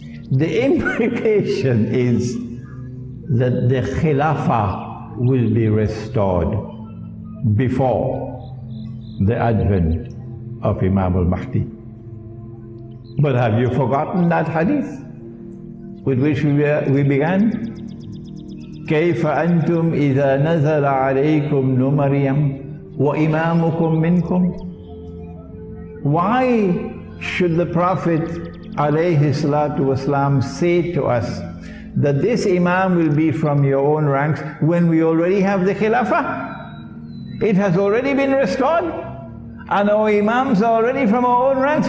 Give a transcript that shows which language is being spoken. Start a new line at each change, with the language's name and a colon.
English: The implication is that the Khilafah will be restored before the advent of Imam al-Mahdi. But have you forgotten that hadith with which we began?
Arabic: كيف أنتم إذا نزل عليكم ابن مريم وإمامكم منكم
English: Why should the Prophet ﷺ say to us that this imam will be from your own ranks when we already have the Khilafah? It has already been restored and our imams are already from our own ranks.